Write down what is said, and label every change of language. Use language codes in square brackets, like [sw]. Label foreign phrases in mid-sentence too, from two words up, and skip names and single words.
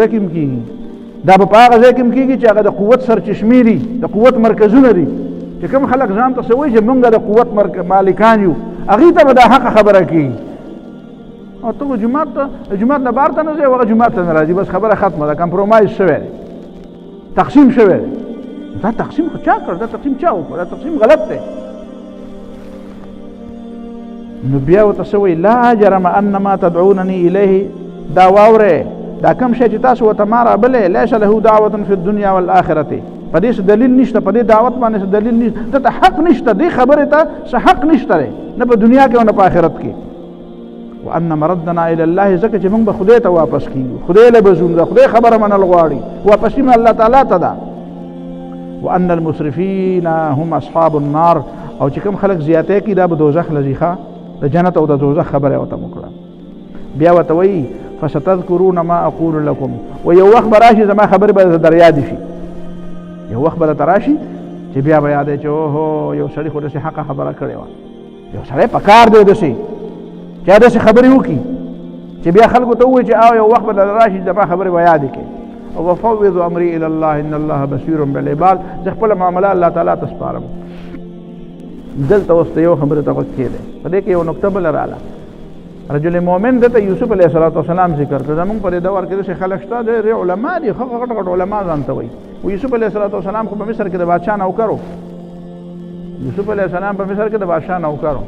[ps] کې هم کېږي دا به په هغه ځای کې هم کېږي چې هغه د قوت سرچشمې دي د قوت مرکزونه دي چې کوم خلک ځان ته څه وایي چې موږ د قوت مالکان یو هغې ته به دا حقه خبره کېږي او ته جومات نه بهر ته نه ځې او هغه جومات ته نه راځي بس خبره ختمه ده کمپرومایز شوی دی تقسیم شوی دی دا تقسیم خو چا کړ دا تقسیم چا وکړ دا تقسیم غلط دی نو بیا ورته څه وایي [ar] لا جرم ان ما تدعونني الیه [ps] دا واورئ دا کوم شی چې تاسو ورته ما رابلئ [ar] لیس له دعوة فی الدنیا والآخرة [ps] په دې څه دلیل نشته په دې دعوت باندې څه دلیل نشته دته حق نشته دې خبرې ته څه حق نشته دی نه په دنیا کې او نه په آخرت کې [ar] وان مردنا الى الله [ps] ځکه چې موږ به خدای ته واپس کیږو خدای له به ځو د خدای خبره منل غواړي واپس کیږو [ar] الله تعالی [ps] ته ده [ar] وان المسرفین هم اصحاب النار [ps] او چې کوم خلک زیاتې کوي دا به دوزخ له ځي د جنت او د دوزخ خبره ورته وکړه بیا ورته وایي [ar] فستذکرون ما اقول لكم [ps] و یو وخت به راشي زما خبرې به در یاد شي یو وخت به درته راشي چې بیا به یاد چې اوهو یو سړي خو داسې حقه خبره کړې وه یو سړی په کار دی داسې چې داسې خبرې وکړي چې بیا خلکو ته ووایي چې یو وخت به در راشي زما خبرې به یادې کړي [ar] وفوض امري الى الله ان الله بصير بالعباد. [ps] زه خپل معامله [ar] الله تعالی [ps] ته سپارم. دلته اوس یو خبره ته وکړه په دې کې یو نقطه بل رااله. [ar] رجل مؤمن [ps] دته یوسف [ar] علیه السلام [ps] ذکر کړ. زمونږ په دې دور کې چې خلک شته د علما دي، غټ غټ علما ځانته وایي. یوسف [ar] علیه السلام [ps] خو په مصر کې د بادشاه نوکر و. یوسف [ar] علیه السلام [ps] په مصر کې د بادشاه نوکر و.